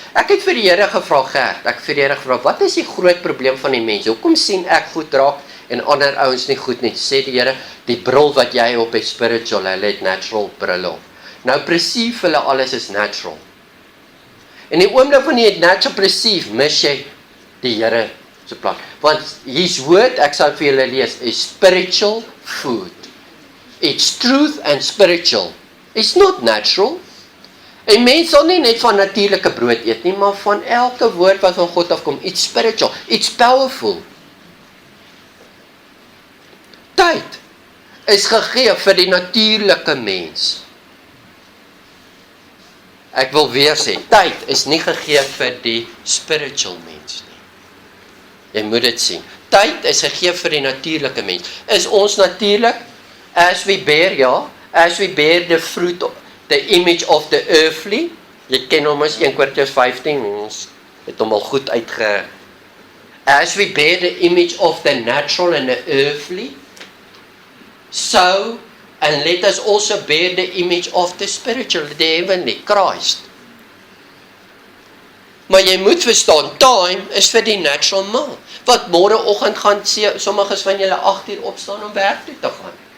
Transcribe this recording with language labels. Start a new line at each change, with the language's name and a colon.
Afrikaans: Ek het vir die Here gevra, Gert, ek het vir die Here gevra, wat is die groot probleem van die mens? Hoekom sien ek goed raak en ander ouens nie goed nie? Sê die Here, die bril wat jy op het spiritual, hulle het natural bril op. Nou perceive hulle alles is natural. En die oomblik van jy het natural perceive, mis jy die Here se plan. Want
English: his word,
Afrikaans: ek sal vir julle lees,
English: is spiritual food. It's truth and spiritual. It's not natural.
Afrikaans: En mens sal nie net van natuurlike brood eet nie, maar van elke woord wat van God afkom.
English: It's spiritual, it's powerful.
Afrikaans: Tyd is gegee vir die natuurlike mens. Ek wil weer sê, tyd is nie gegee vir die spiritual mens nie. Jy moet dit sien. Tyd is gegee vir die natuurlike mens. Is ons natuurlik?
English: As we bear,
Afrikaans: ja.
English: As we bear the fruit, the image of the earthly.
Afrikaans: Jy ken hom as 1 Korintiërs 15, ons het hom al goed uitge...
English: As we bear the image of the natural and the earthly, so, and let us also bear the image of the spiritual, the heavenly, Christ.
Afrikaans: Maar jy moet verstaan, time is vir die natural man. Wat môreoggend gaan sê, sommiges van julle 8 uur opstaan om werk toe te gaan.